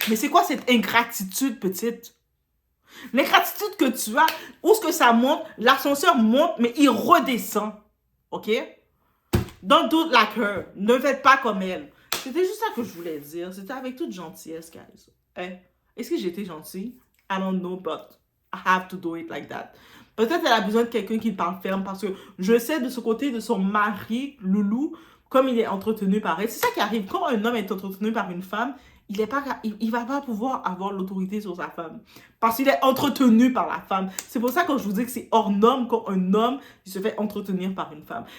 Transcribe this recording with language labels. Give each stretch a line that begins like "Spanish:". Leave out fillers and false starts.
French: Mais c'est quoi cette ingratitude, petite? L'ingratitude que tu as, où est-ce que ça monte? L'ascenseur monte, mais il redescend. OK?
English: Don't do it like her.
French: Ne faites pas comme elle. C'était juste ça que je voulais dire. C'était avec toute gentillesse, guys. Hein? Est-ce que j'étais gentille?
English: I don't know, but I have to do it like that.
French: Peut-être elle a besoin de quelqu'un qui parle ferme parce que je sais de ce côté de son mari, Loulou, comme il est entretenu par elle. C'est ça qui arrive. Quand un homme est entretenu par une femme, il va pas pouvoir avoir l'autorité sur sa femme. Parce qu'il est entretenu par la femme. C'est pour ça que je vous dis que c'est hors norme quand un homme il se fait entretenir par une femme.